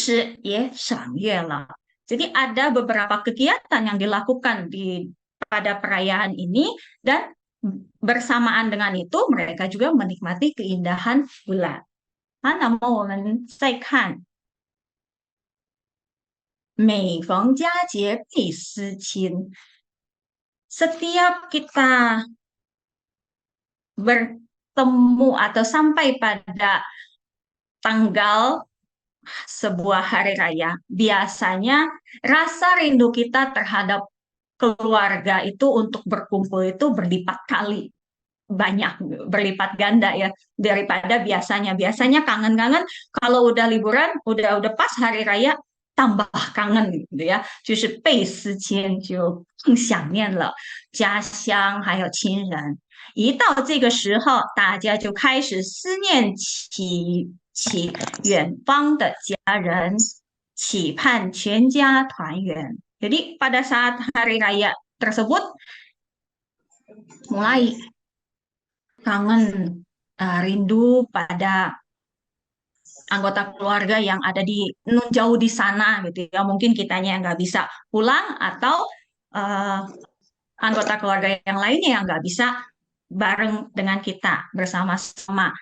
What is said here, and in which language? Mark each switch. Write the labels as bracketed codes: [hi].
[zh] 所以说人们就接着这个节日，然后因为有一些活动在那边，也同时也赏月了。 [id] Jadi ada beberapa kegiatan yang dilakukan pada perayaan ini, dan bersamaan dengan itu mereka juga menikmati keindahan bulan. [zh] 那么我们再看，每逢佳节倍思亲。 [id] Setiap kita bertemu atau sampai pada tanggal sebuah hari raya, biasanya rasa rindu kita terhadap keluarga itu untuk berkumpul itu berlipat kali, banyak, berlipat ganda ya daripada biasanya. Biasanya kangen-kangen, kalau udah liburan, udah pas hari raya, tambah kangen gitu ya， [zh] 就是倍思亲，就更想念了家乡还有亲人。一到这个时候，大家就开始思念起远方的家人，期盼全家团圆。 [id] Jadi pada saat hari raya tersebut mulai kangen, rindu pada anggota keluarga yang ada jauh di sana gitu ya. Mungkin kitanya yang nggak bisa pulang, atau anggota keluarga yang lainnya yang nggak bisa bareng dengan kita bersama-sama.